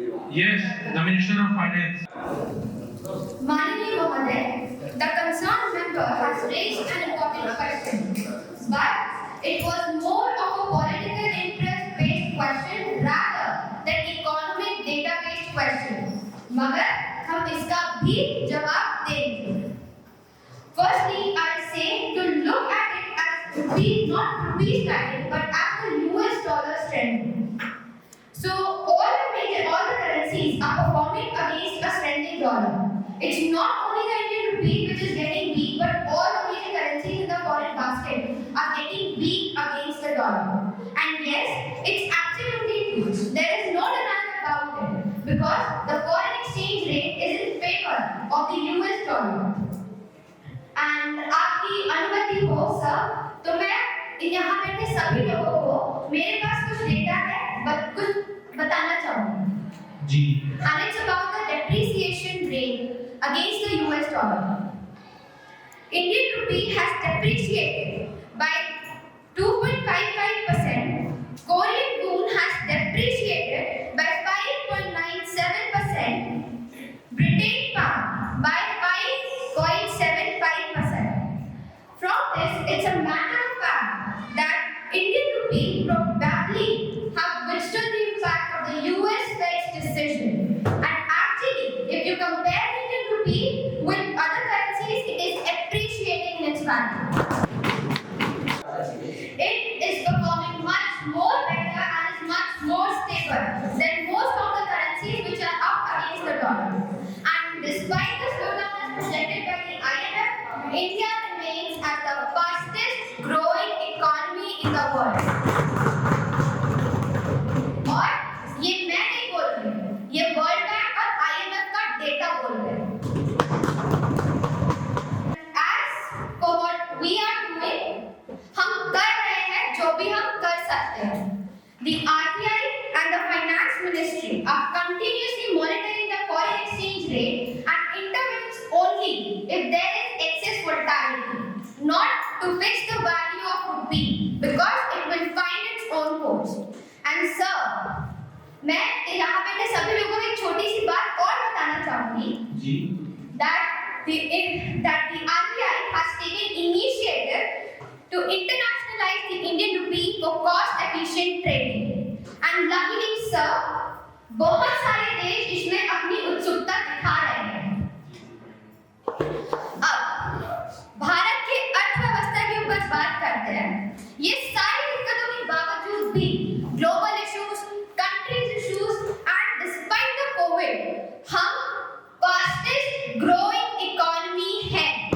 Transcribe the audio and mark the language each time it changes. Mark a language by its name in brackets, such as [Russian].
[English] Yes, the Minister of Finance. Manini Mohamed, the concerned member has raised an important question, but it was more of a political interest-based question rather than economic data-based question. [Hindi] मगर हम इसका भी जवाब देंगे. [English] Firstly, I'll say to look at it as rupee, not rupee standing, but as the US dollar strengthening. So all the currencies are performing against a strengthening dollar. It's not only the Indian rupee which is getting weak, but all the major currencies in the foreign basket are getting weak against the dollar. And yes, it's absolutely true. There is no denial about it because the foreign exchange rate is in favor of the US dollar. [Hindi] And आपकी अनुमति हो sir, तो मैं यहाँ बैठे सभी लोगों को मेरे पास कुछ डेटा है, कुछ बताना चाहूँगी. जी. [English] And it's about the depreciation rate against the US dollar. Indian rupee has depreciated by 2.55%. Korean won has depreciated by 5.97%. British pound by 5.75%. From this, it's a matter of fact that Indian rupee probably have withstood the impact of the US Fed's decision. And actually, if you compare the Indian rupee with other currencies, it is appreciating in its value. It is performing much more better and is much more stable than most of the currencies which are up against the dollar. And despite the slowdown as projected by the IMF, India remains as the fastest growing economy in the world. [Hindi] और ये मैं नहीं बोल रही, ये world bank और IMF का data बोल रहे हैं. [English] As for what we are doing, [Hindi] हम कर रहे हैं जो भी हम कर सकते हैं. [English] The RBI and the Finance Ministry are continuously monitoring the foreign exchange rate and intervenes only if there is excess volatility, not to fix the value of rupee because it will find its own course. [Hindi] And sir, मैं यहाँ पे सभी लोगों को एक छोटी सी बात और बताना चाहूँगी. जी. [English] That the RBI has taken initiative to internationalize the Indian rupee for cost-efficient trading. And luckily, sir, [Hindi] बहुत सारे देश इसमें अपनी उत्सुकता दिखा रहे हैं. अब भारत की अर्थव्यवस्था के ऊपर बात करते हैं. ये सारी दिक्कतों के बावजूद भी [English] Global issues, countries issues, and despite the covid, हम fastest growing economy है.